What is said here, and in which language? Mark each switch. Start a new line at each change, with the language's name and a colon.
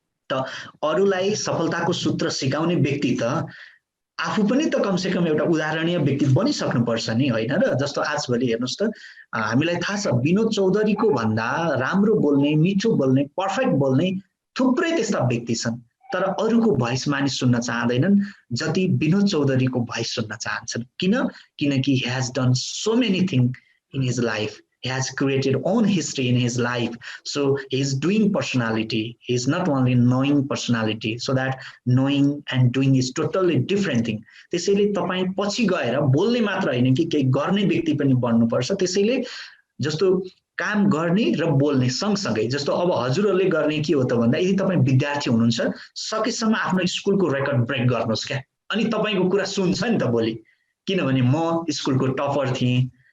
Nepali: त अरूलाई सफलताको सूत्र सिकाउने व्यक्ति त आफू पनि त कमसेकम एउटा उदाहरणीय व्यक्ति बनिसक्नुपर्छ नि, होइन र? जस्तो आजभोलि हेर्नुस् त हामीलाई थाहा छ विनोद चौधरीको भन्दा राम्रो बोल्ने, मिठो बोल्ने, पर्फेक्ट बोल्ने थुप्रै त्यस्ता व्यक्ति छन्, तर अरूको भोइस मानिस सुन्न चाहँदैनन् जति विनोद चौधरीको भोइस सुन्न चाहन्छन्। किनकि
English: he has done so many things in his life. He has created own history in his life. So he is doing personality. He is not only knowing personality. So that knowing and doing is totally different thing.
Nepali: त्यसैले तपाई पछि गएर बोल्ने मात्र होइन कि केही गर्ने व्यक्ति पनि बन्नुपर्छ। त्यसैले जस्तो काम गर्ने र बोल्ने सँगसँगै, जस्तो अब हजुरहरूले गर्ने के हो त भन्दा यदि तपाई विद्यार्थी हुनुहुन्छ सकेसम्म आफ्नो स्कुलको रेकर्ड ब्रेक गर्नुहोस् क्या, अनि तपाईको कुरा सुन्छ नि त भोलि। किनभने म स्कुलको टपर थिएँ,